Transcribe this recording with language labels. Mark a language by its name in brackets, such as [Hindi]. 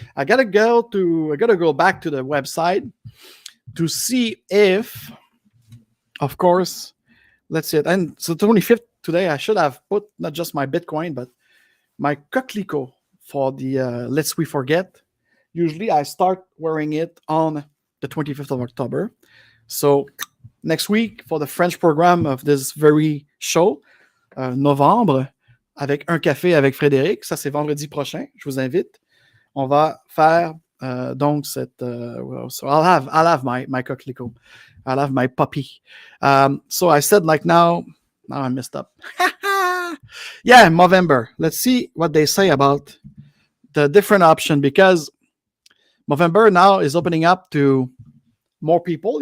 [English] I gotta go back to the website to see if, of course, let's see it. And so 25th today, I should have put not just my Bitcoin, but my Coquelicot for the Lest We Forget Usually I start wearing it on the 25th of October. So next week, for the French program of this very show, [French] novembre, avec un café avec Frédéric, ça c'est vendredi prochain, je vous invite. On va faire donc cette... [English] so I'll have my coquelicot. I'll have my puppy. So I said like now I messed up. Yeah, Movember. Let's see what they say about the different option, because Movember now is opening up to more people.